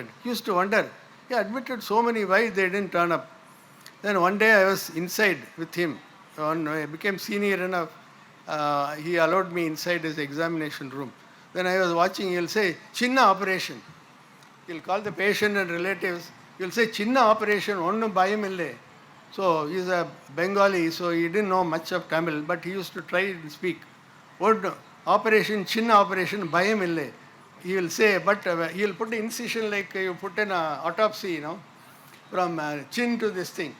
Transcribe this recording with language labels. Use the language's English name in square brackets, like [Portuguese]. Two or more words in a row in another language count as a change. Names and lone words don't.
[English] He used to wonder, he admitted so many, why they didn't turn up. Then one day I was inside with him. When I became senior enough, he allowed me inside his examination room. Then I was watching, he'll say, Chinna operation. He'll call the patient and relatives. He'll say, [Tamil] சின்ன operation, ஒண்ணு பயமில்லை. [English] So he's a Bengali, so he didn't know much of Tamil, but he used to try and speak. What operation, Chinna operation, bayamille. He will say, but he will put the incision like you put in an autopsy, from chin to this thing.